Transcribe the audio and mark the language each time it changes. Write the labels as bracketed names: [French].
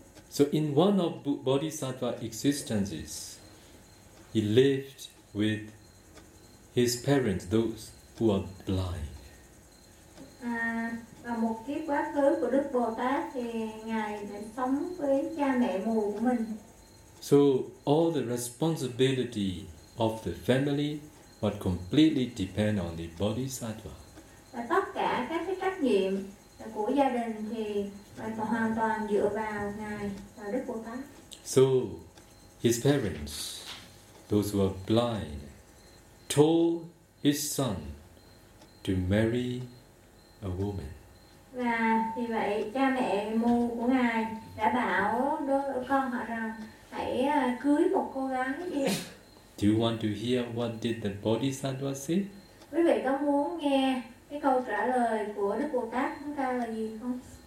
[English] So in one of Bodhisattva existences, he lived with his parents, those who are blind. [Vietnamese] Và một kiếp quá khứ của Đức Bồ Tát thì ngài đã sống với cha mẹ mù của mình. [English] So all the responsibility of the family would completely depend on the Bodhisattva. [Vietnamese] Và tất cả các cái trách nhiệm của gia đình thì hoàn toàn dựa vào ngài và Đức Bồ Tát. [English] So his parents, those who are blind, told his son to marry a woman. [Vietnamese] Và vì vậy cha mẹ mù của ngài đã bảo con họ rằng hãy cưới một cô gái đi. [English] Do you want to hear what did the Bodhisattva say? [Vietnamese] Quý vị có muốn nghe cái câu trả lời của Đức Bồ Tát chúng ta là gì không?